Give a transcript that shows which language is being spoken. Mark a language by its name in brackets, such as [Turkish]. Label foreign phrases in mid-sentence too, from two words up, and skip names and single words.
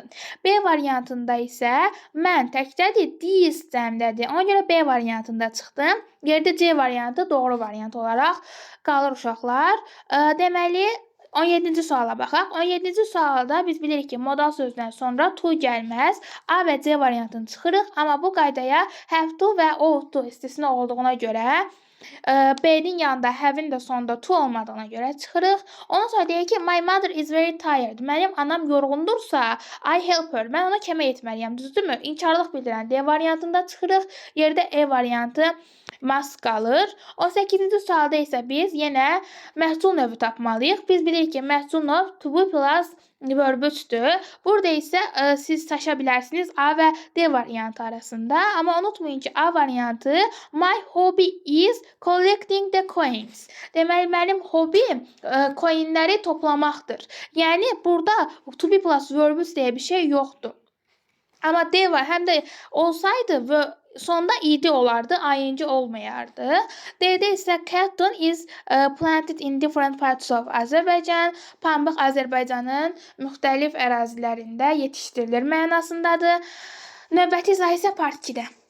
[Azerbaijani] B variantında isə mən təkdədir, this cəmdədir. Ona görə B variantında çıxdım. Yerdə C variantı doğru variant olaraq qalır uşaqlar. Deməli, 17-ci suala baxaq. 17-ci sualda biz bilirik ki, modal sözdən sonra to gəlməz. A və C variantını çıxırıq, amma bu qaydaya [English] have to [Azerbaijani] və [English] ought to [Azerbaijani] istisna olduğuna görə B-nin yanında have-in də sonunda to olmadığına görə çıxırıq. Ondan sonra deyək ki, [English] my mother is very tired. [Azerbaijani] Mənim anam yorğundursa, [English] I help her. [Azerbaijani] Mən ona kömək etməliyəm. Düzdürmü? İnkarlıq bildirən D variantında çıxırıq. Yerdə E variantı must qalır. 18-ci sualda isə biz yenə məhsul növü tapmalıyıq. Biz bilirik ki, məhsul növ [English] to be plus [Azerbaijani] verb-dir. Burada isə siz seçə bilərsiniz A və D variantı arasında. Amma unutmayın ki, A variantı [English] my hobby is collecting the coins. [Azerbaijani] Deməli, mənim hobim coinləri toplamaqdır. Yəni, burada [English] to be plus verb [Azerbaijani] deyə bir şey yoxdur. Amma D var, həm də olsaydı və sonda id olardı, ing olmayardı. D-də isə [English] cotton is planted in different parts of Azərbaycan. [Azerbaijani] Pambıq Azərbaycanın müxtəlif ərazilərində yetişdirilir mənasındadır. Növbəti izah isə part 2-də.